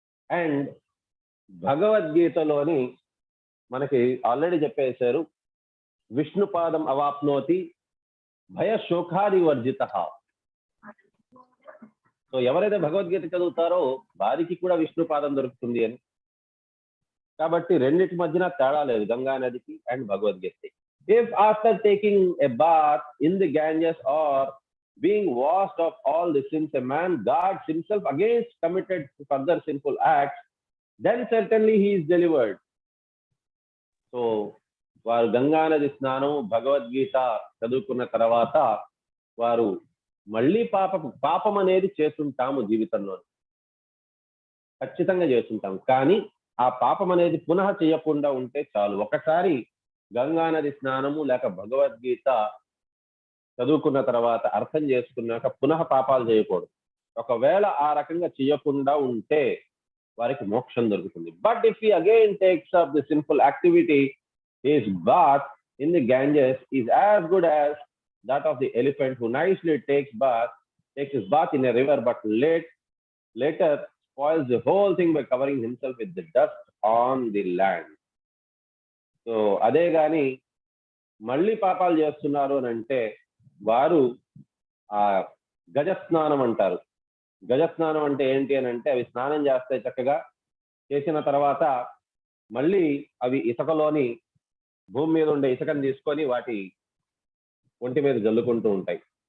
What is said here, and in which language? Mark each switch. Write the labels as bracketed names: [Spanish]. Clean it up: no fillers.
[Telugu] And భగవద్గీతలోని మనకి already చెప్పేశారు, [Sanskrit] విష్ణు పాదం అవాప్నోతి భయ శోకాది వర్జిత. [Telugu] సో ఎవరైతే భగవద్గీత చదువుతారో వారికి కూడా విష్ణు పాదం దొరుకుతుంది అని. కాబట్టి రెండిటి మధ్యన తేడా లేదు గంగా నదికి and Bhagavad Gita. [English] If after taking a bath in the Ganges or being washed of all the sins a man guards himself against committed further sinful acts, then certainly he is delivered. [Telugu] So వారు గంగా నది స్నానం, భగవద్గీత చదువుకున్న తర్వాత వారు మళ్ళీ పాపం అనేది చేస్తుంటాము జీవితంలో, ఖచ్చితంగా చేస్తుంటాం. కానీ ఆ పాపం అనేది పునః చేయకుండా ఉంటే చాలు. ఒకసారి గంగా నది స్నానము లేక భగవద్గీత చదువుకున్న తర్వాత అర్థం చేసుకున్నాక పునః పాపాలు చేయకూడదు. ఒకవేళ ఆ రకంగా చేయకుండా ఉంటే వారికి మోక్షం దొరుకుతుంది. [English] But if he again takes up the sinful activity, his bath in the Ganges is as good as that of the elephant who nicely takes his bath in a river, but later spoils the whole thing by covering himself with the dust on the land. [Telugu] So అదే గాని మళ్ళీ పాపాలు చేస్తున్నారు అని అంటే వారు ఆ గజస్నానం అంటారు. గజస్నానం అంటే ఏంటి అని అంటే అవి స్నానం చేస్తాయి చక్కగా, చేసిన తర్వాత మళ్ళీ అవి ఇసుకలోని భూమి మీద ఉండే ఇసుకని తీసుకొని వాటి ఒంటి మీద జల్లుకుంటూ ఉంటాయి.